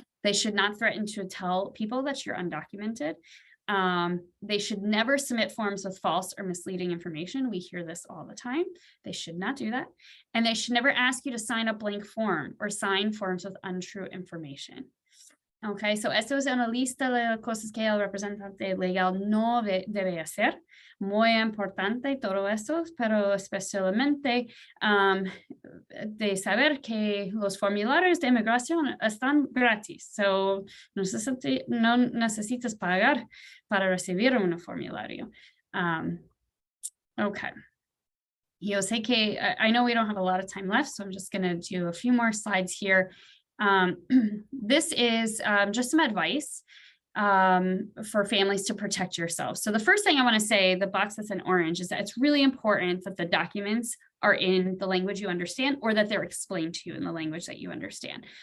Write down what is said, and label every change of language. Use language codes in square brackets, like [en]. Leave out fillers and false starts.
[en] They should not threaten to tell people that you're undocumented. They should never submit forms with false or misleading information. We hear this all the time. They should not do that. And they should never ask you to sign a blank form or sign forms with untrue information. [es] Okay, so esto es una lista de cosas que el representante legal no debe hacer. Muy importante todo esto, pero especialmente de saber que los formularios de inmigración están gratis. So, no necesitas pagar para recibir un formulario. [en] Okay. [es] Yo sé que, [en] I know we don't have a lot of time left, so I'm just going to do a few more slides here. This is just some advice for families to protect yourselves. So the first thing I want to say, the box that's in orange, is that it's really important that the documents are in the language you understand, or that they're explained to you in the language that you understand.